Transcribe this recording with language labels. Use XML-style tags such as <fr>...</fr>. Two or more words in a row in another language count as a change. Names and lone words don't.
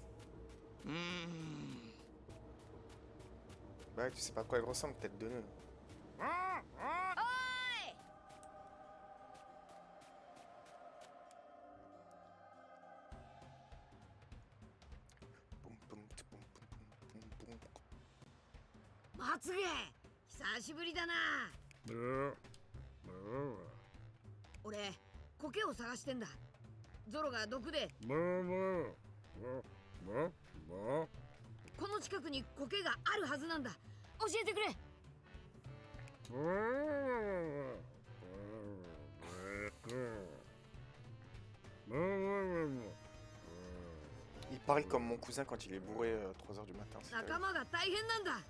<fr>Bah tu sais pas à quoi elle ressemble, tête de nœud. Boum, boum, tch, boum, boum, boum, boum, boum.</fr> <ja>え。まつげ久しぶりだな。俺苔を探してんだ。ゾロが毒でこの近くに苔があるはずなんだ。教えてくれ。</ja> <fr>Il parle comme mon cousin quand il est bourré à 3h du matin. c'est</fr> <ja>仲間が大変なんだ。</ja>